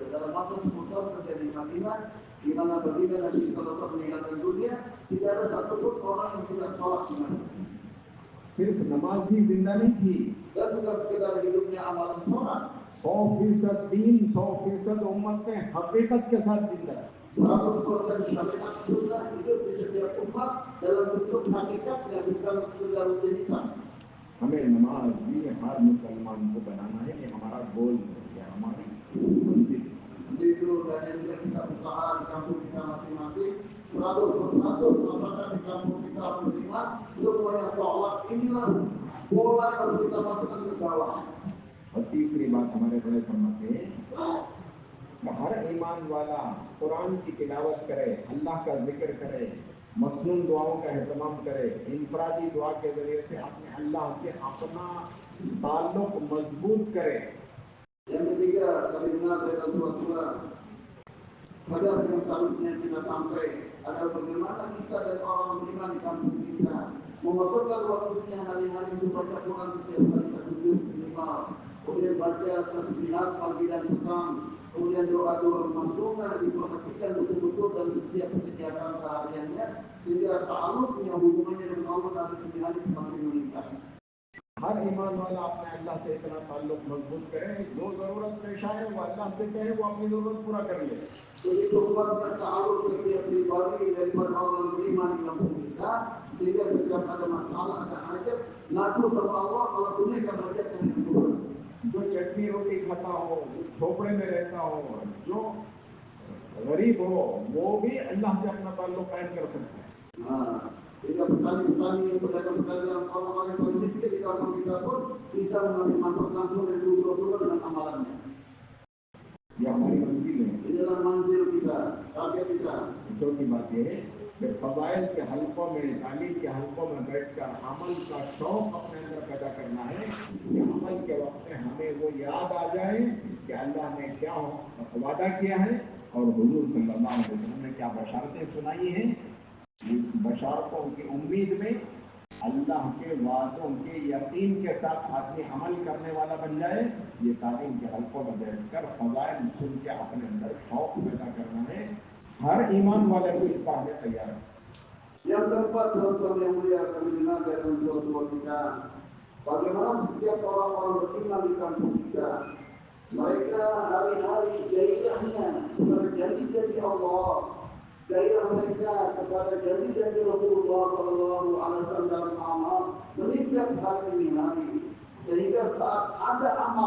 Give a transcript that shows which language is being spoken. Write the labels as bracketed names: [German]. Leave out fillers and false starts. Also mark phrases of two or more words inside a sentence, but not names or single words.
[Indonesian] Dalam masa 10 tahun kerja di Madinah, di mana baginda Nabi [Arabic] صلى الله عليه وسلم [Indonesian] meninggalkan dunia, tidak ada satupun orang yang tidak sholat di Madinah. [Hindi] सिर्फ नमाज ही जिंदा नहीं थी, [Indonesian] Dan bukan sekedar hidupnya amalan sholat. [Hindi] 100% दीन, 100% उम्मत में हकीकत के साथ जिंदा है। [Indonesian] 100% syariat sunnah hidup di setiap umat dalam bentuk hakikatnya, bukan sekedar rutinitas. [Hindi] हमें नमाज भी हर मुसलमान को बनाना है, ये हमारा गोल है, ये हमारी मंजिल है। [Indonesian] Itu dan juga kita usaha di kampung kita masing-masing 100% masyarakat di kampung kita beriman semuanya sholat. Inilah bola yang harus kita masukkan ke bawah. [Hindi] और तीसरी बात हमारे बड़े फरमाते हैं हर ईमान वाला कुरान की तिलावत करे, अल्लाह का जिक्र करे, मसनून दुआओं का एहतमाम करे, इनफरादी दुआ के जरिए से अपने अल्लाह से अपना ताल्लुक मजबूत करे। [Indonesian] Yang ketiga, kami dengar dari tua-tua pada yang seharusnya kita sampai adalah bagaimana kita dan orang beriman di kampung kita memasukkan waktunya hari-hari untuk baca Quran setiap hari 1 juz minimal, kemudian baca tasbihat pagi dan petang, kemudian doa-doa rumah sunnah diperhatikan betul-betul dalam setiap kegiatan sehariannya sehingga ta'alluqnya hubungannya dengan Allah dan hari semakin meningkat. [Hindi] हर ईमान वाला अपने अल्लाह से इतना ताल्लुक मजबूत करे, जो जरूरत पेश आए वो अल्लाह से कहे, वो अपनी जरूरत पूरा कर ले। [Indonesian] Begitu kuatnya ta'alluq setiap pribadi daripada orang beriman di kampung kita sehingga setiap ada masalah, ada hajat, ngadu sama Allah, Allah tunaikan hajatnya dengan Tuhan. [Hindi] जो चटनी रोटी खाता हो, जो झोपड़े में रहता हो, जो गरीब हो, वो भी अल्लाह से अपना ताल्लुक कायम कर सकता है। [Indonesian] Jika petani-petani, pedagang-pedagang, orang-orang yang paling miskin di kampung kita pun bisa mengambil manfaat langsung dari dua-dua dengan amalannya. [Hindi] ये हमारी मंजिल है। [Indonesian] Inilah manzil kita, target kita. [Hindi] छोटी बात ये है कि फजाइल के हलकों में, तालीम के हलकों में बैठकर अमल का शौक अपने अंदर पैदा करना है कि अमल के वक्त में हमें वो याद आ जाए कि अल्लाह ने क्या वादा किया है और हुजूर [Arabic] صلى الله عليه وسلم [Hindi] ने क्या बशारतें सुनाई हैं। बशारतों की उम्मीद में अल्लाह के वादों के यकीन के साथ आदमी अमल करने वाला बन जाए। ये तालीम के हलकों में बैठकर फजाइल सुन के अपने अंदर शौक पैदा करना है। हर ईमान वाले को इस पर तैयार है। [Indonesian] Yang keempat, tuan-tuan yang mulia, kami dengar dari tuan-tuan kita, bagaimana setiap orang-orang beriman di kampung kita, mereka hari-hari gairahnya kepada janji-janji Allah, gairah mereka kepada janji-janji Rasulullah [Arabic] صلى الله عليه وسلم [Indonesian] dalam amal meningkat hari demi hari, sehingga saat ada amal